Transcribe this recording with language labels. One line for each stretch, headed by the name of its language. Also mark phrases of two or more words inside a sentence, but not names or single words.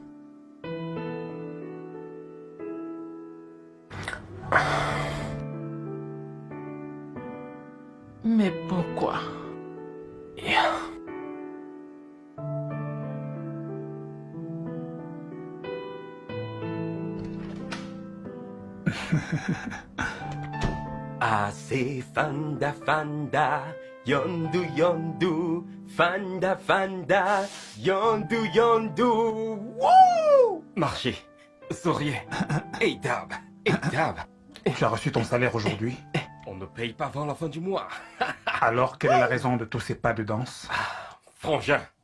French: Mais pourquoi? Ase fanda fanda, yondu yondu, fanda fanda, yondu yondu. Wouh! Marché, souriez, et dab, et dab. Tu as reçu ton salaire aujourd'hui? On ne paye pas avant la fin du mois. Alors, quelle est la raison de tous ces pas de danse? Frangin.